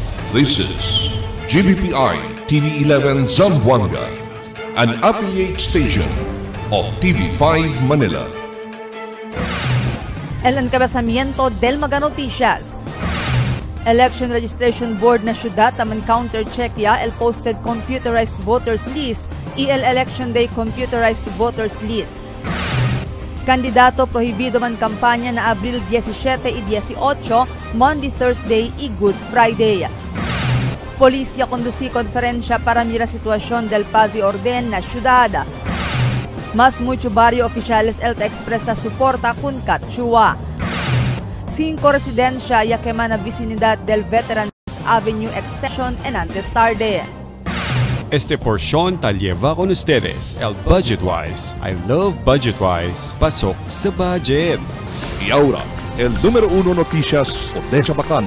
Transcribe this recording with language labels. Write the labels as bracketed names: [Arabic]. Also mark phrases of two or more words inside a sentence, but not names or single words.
[English] This is GBPI TV11 Zamboanga, an affiliate station of TV5 Manila. [Chavacano] El encabezamiento del Mga Noticias. Election Registration Board na syudad taman counter-check el [English] posted computerized voters list [Chavacano] y el [English] Election Day computerized voters list. [Chavacano] Kandidato prohibido man kampanya na Abril 17 y 18, [English] Monday, Thursday y Good Friday. [Chavacano] Polisya kondusi konferensya para mira sitwasyon del paz y orden na syudad. Mas mucho barrio oficiales el te expresa suporta kun Katchua. 5 residensya ya quema na vicinidad del Veterans Avenue Extension en antes tarde. Este porción tal lleva con ustedes el Budgetwise. [English] I love Budgetwise. [Filipino] Pasok sa budget. [Chavacano] Y ahora, el número 1 noticias de Chabacano.